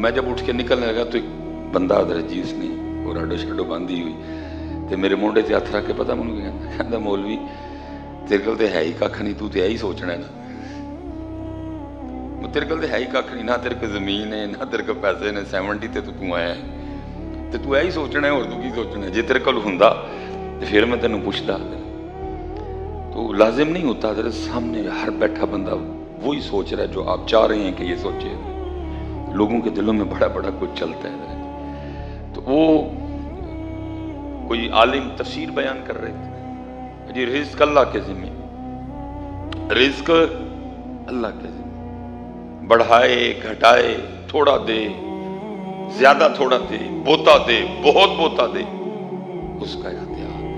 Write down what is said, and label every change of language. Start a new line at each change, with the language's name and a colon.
Urdu: میں جب اٹھ کے نکلنے لگا تو ایک بندہ حضرت جی اس نے وہ راڈو شاڈو باندھی ہوئی تے
Punjabi: میرے مونڈے تے ہاتھ رکھ کے پتہ منو کہندا مولوی تیرے کول تے ہے ہی ککھ نہیں, تو تے ایہی سوچنا ہے نا. تیرے کول تے ہے ہی ککھ نہیں, نہ تیرے کو زمین ہے نہ تیرے کو پیسے نے, 70 تے تو آیا ہے تے تو ایہی سوچنا ہے, اور تو کی سوچنا ہے. جے تیرے کول ہوندا تے پھر میں تینوں پوچھدا.
Urdu: تو لازم نہیں ہوتا حضرت سامنے ہر بیٹھا بندہ وہی سوچ رہا ہے جو آپ چاہ رہے ہیں کہ یہ سوچے. لوگوں کے دلوں میں بڑا بڑا کچھ چلتا ہے. تو وہ کوئی عالم تفسیر بیان کر رہے تھے جی رزق اللہ کے ذمہ, رزق اللہ کے ذمہ, بڑھائے گھٹائے, تھوڑا دے زیادہ تھوڑا دے, بوتا دے بہت بوتا دے, اس کا اختیار.